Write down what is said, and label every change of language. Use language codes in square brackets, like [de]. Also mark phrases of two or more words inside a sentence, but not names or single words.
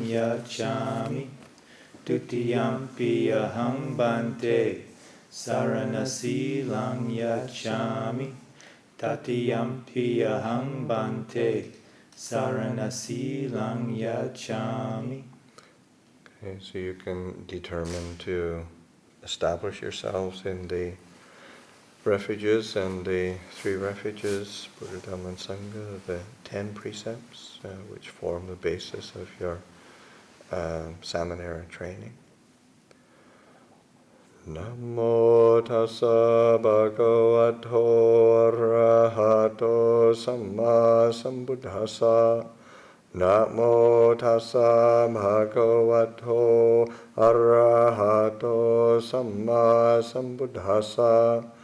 [pi] Yachami Tutiyampi Aham Bante Saranasilam Yachami Tatiyampi Aham Bante Saranasilam Yachami. [en] Okay, so you can determine to establish yourselves in the refuges and the 3 refuges, Buddha, Dhamma, and Sangha, the 10 precepts, which form the basis of your Sāmaṇera training. [pi] Namo tassa bhagavato arahato samma sambuddhassa. Namo tassa bhagavato arahato samma sambuddhassa.